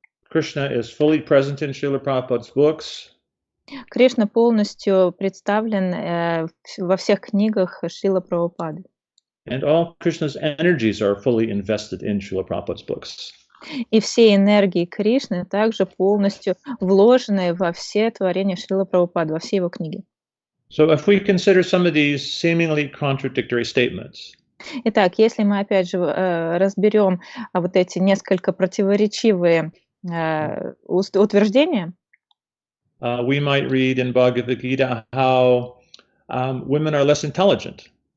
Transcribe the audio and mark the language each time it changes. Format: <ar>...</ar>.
<en>Krishna is fully present in Srila Prabhupada's books.</en> <ru>Кришна полностью представлен во всех книгах Шрилы Прабхупады.</ru> <en>And all Krishna's energies are fully invested in Srila Prabhupada's books.</en> <ru>И все энергии Кришны также полностью вложены во все творения Шрилы Прабхупады, во все его книги.</ru> <en>So if we consider some of these seemingly contradictory statements,</en> <ru>Итак, если мы опять же разберем вот эти несколько противоречивые утверждения,</ru> <en>we might read in Bhagavad Gita how women are less intelligent.</en>